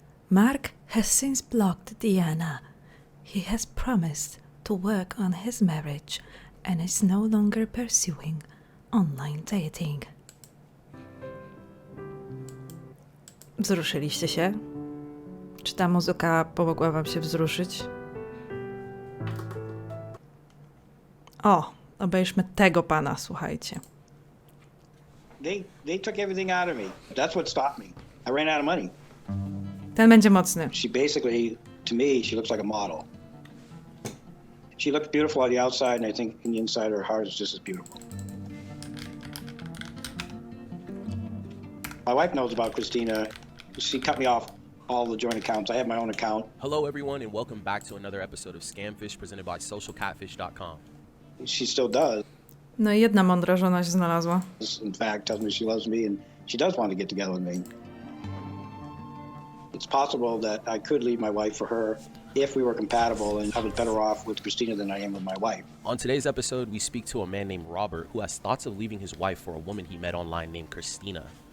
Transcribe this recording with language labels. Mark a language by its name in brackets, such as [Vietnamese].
[English] Mark has since blocked Deanna. He has promised to work on his marriage and is no longer pursuing online dating. [Polish] Wzruszyliście się? Czy ta muzyka pomogła wam się wzruszyć? O, obejrzmy tego pana, słuchajcie. [English] They took everything out of me. That's what stopped me. I ran out of money. [Polish] Ten będzie mocny. [English] She basically, to me, she looks like a model. She looks beautiful on the outside, and I think in the inside her heart is just as beautiful. My wife knows about Christina. She cut me off all the joint accounts. I have my own account. Hello, everyone, and welcome back to another episode of Scamfish presented by socialcatfish.com. She still does. [Polish] No i jedna mądra żona się znalazła. [English] In fact, tells me she loves me and she does want to get together with me. It's possible that I could leave my wife for her if we were compatible, and I was better off with Christina than I am with my wife. On today's episode, we speak to a man named Robert who has thoughts of leaving his wife for a woman he met online named Christina.